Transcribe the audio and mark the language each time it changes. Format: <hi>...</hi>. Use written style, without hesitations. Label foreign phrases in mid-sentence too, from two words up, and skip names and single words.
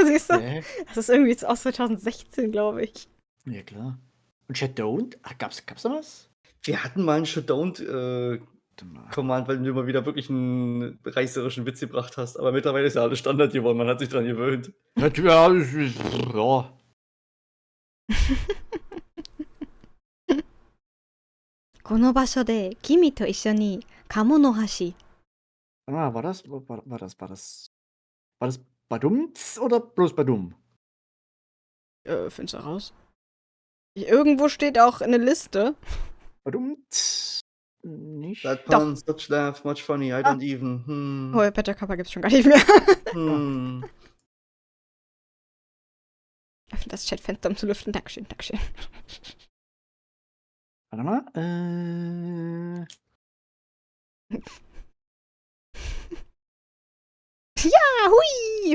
<de>Ja, siehst du? Nee. Das ist irgendwie aus 2016, glaube ich. Ja, klar. Und Und Shadowed? Gab's da was? Wir hatten mal einen Showdown Warte mal. Command, weil du mal wieder wirklich einen reißerischen Witz gebracht hast. Aber mittlerweile ist ja alles Standard geworden, man hat sich dran gewöhnt. Ja.</de> <ja>この場所で君と一緒に鴨の橋。</ja> <de>War das Badumts oder bloß Badum? Findest du raus? Irgendwo steht auch eine Liste. Badumts? Nicht?</de> <en>That pun, such laugh, much funny, I don't even.</en> <de>Oh, Better Kappa gibt's schon gar nicht mehr. Öffne das Chatfenster, um zu lüften. Dankeschön, Dankeschön. Warte mal. Ja, hui!</de>